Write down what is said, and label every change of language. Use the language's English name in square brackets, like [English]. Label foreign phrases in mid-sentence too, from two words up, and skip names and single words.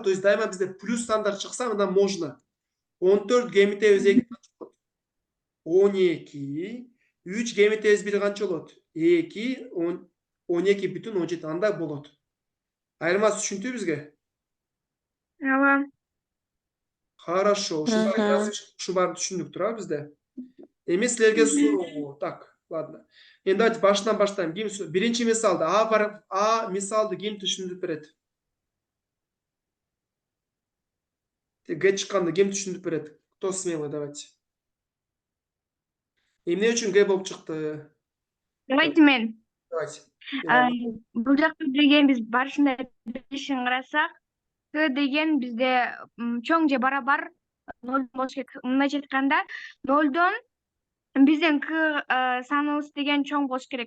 [Russian] То есть [Kyrgyz] дайыма бизде плюс сандар чыкса мындан можно. 14 кемитебиз 2 12 3 кемитебиз 1 канча болот? 2 12 бүтүн 17 андай болот. Айырмасы түшүнтүү бизге? Ооба. [Russian] Хорошо. [Kyrgyz] Ушу баарын түшүндүк турабы бизде. Эми силерге суроо. [Russian] Так, ладно. [Kyrgyz] Енді давайте башынан баштайм. Биринчи мисалды А мисалды ким түшүндүрүп берет? Г чыкканды ким түшүндүрүп берет? [Russian] Кто смелый, давайте. [Kyrgyz] Эмне үчүн Г болуп чыкты? Давайте мен. [Russian] Давайте. [Kyrgyz] Бул жакта деген биз барышында билишин карасак, К деген бизде чоң же барабар 0 болуш керек. Мындайча айтканда, 0дон биздин К саныбыз деген чоң болуш керек.